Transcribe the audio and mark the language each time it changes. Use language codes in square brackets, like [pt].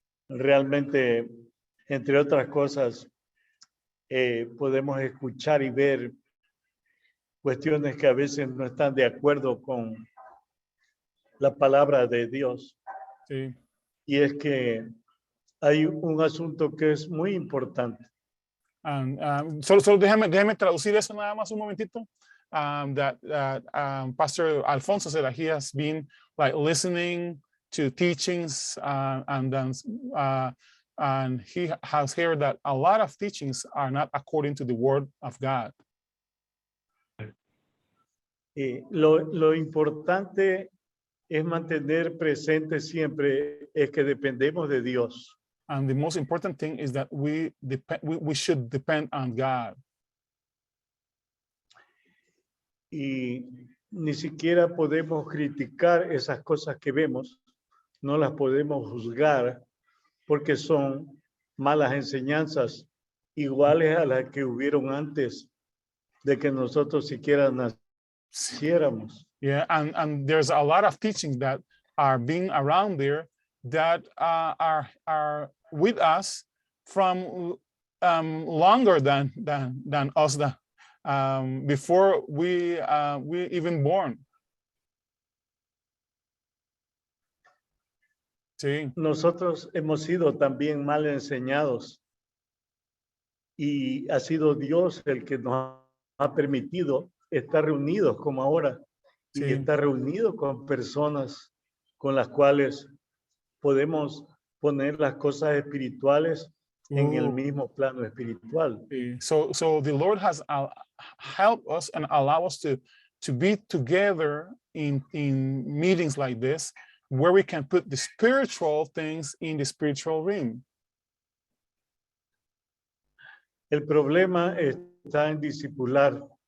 [es] realmente, entre otras cosas, podemos escuchar y ver cuestiones que a veces no están de acuerdo con la palabra de Dios. Sí. Y es que hay un asunto que es muy importante. Solo déjame traducir eso nada más un momentito. [en] That Pastor Alfonso said that he has been like listening to teachings and he has heard that a lot of teachings are not according to the word of God. [es] Lo importante es mantener presente siempre es que dependemos de Dios. [en] And the most important thing is that we should depend on God. [es] Y ni siquiera podemos criticar esas cosas que vemos, no las podemos juzgar porque son malas enseñanzas iguales a las que hubieron antes de que nosotros siquiera naciéramos. [en] Yeah, and there's a lot of teachings that are being around there that are with us from longer than us, before we even born. [es] Sí. Nosotros hemos sido también mal enseñados y ha sido Dios el que nos ha permitido estar reunidos como ahora y Sí. estar reunidos con personas con las cuales podemos poner las cosas espirituales en el mismo plano espiritual. [en] So the Lord has helped us and allow us to be together in meetings like this, where we can put the spiritual things in the spiritual realm. [es] El problema está en discipular.